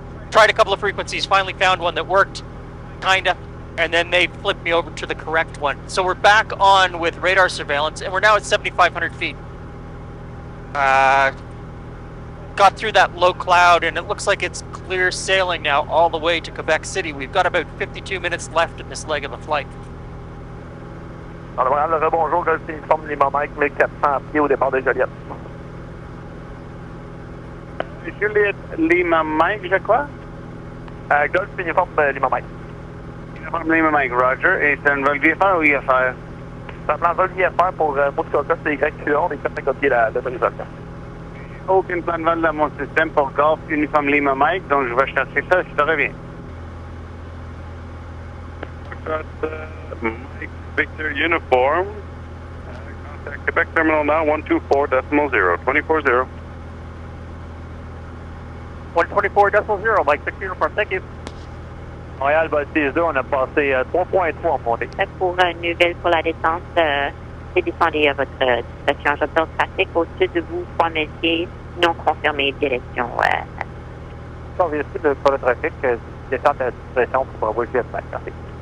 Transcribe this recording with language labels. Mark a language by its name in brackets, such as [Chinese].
[English] Tried a couple of frequencies, finally found one that worked, kinda, and then they flipped me over to the correct one. So we're back on with radar surveillance, and we're now at 7,500 feet. Got through that low cloud, and it looks like it's clear sailing now all the way to Quebec City. We've got about 52 minutes left in this leg of the flight. [French] Alors, le rebonjour, Golf Uniforme Lima Mike, 1400 pieds au départ de Joliette. Juliet Lima Mike, je crois. Golf Uniforme Lima Mike. Uniforme Lima Mike, Roger. Et c'est un vol VFR ou IFR? C'est un plan vol IFR pour Mouskoka, c'est YQA, on est prêt à copier l'autorisation. Aucun plan de vol dans mon système pour Golf Uniforme Lima Mike, donc je vais chercher ça, je te reviens. [English] Mike Victor Uniform. Contact Quebec Terminal now, 124.0, 24.0. 124.0, Mike Victor Uniform, thank you. [French] Montréal, vol 6-2, on a passé 3.3 en montée. Pour une nouvelle pour la descente, c'est descendez à votre station. J'observe trafic au-dessus de vous, 3000 pieds, non confirmé, direction. On vérifie pour le trafic, descente à discrétion pour Bravo Juliette Mike, merci.